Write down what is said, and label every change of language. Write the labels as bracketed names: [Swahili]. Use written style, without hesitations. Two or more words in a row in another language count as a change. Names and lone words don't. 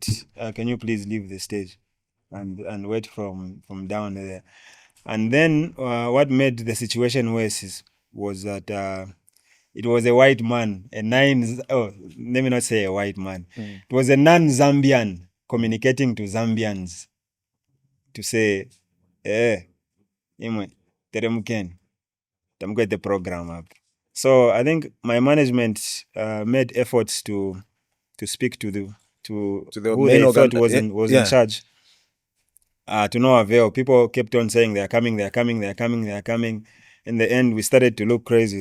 [English] Can you please leave the stage and wait from down there? And then what made the situation worse was that it was a white man, let me not say a white man. It was a non-Zambian communicating to Zambians to say, [Bemba] imwe, teremukeni, tamkwete [English] the program up. So I think my management made efforts to speak to the who they thought was in charge. To no avail. People kept on saying they're coming. In the end, we started to look crazy.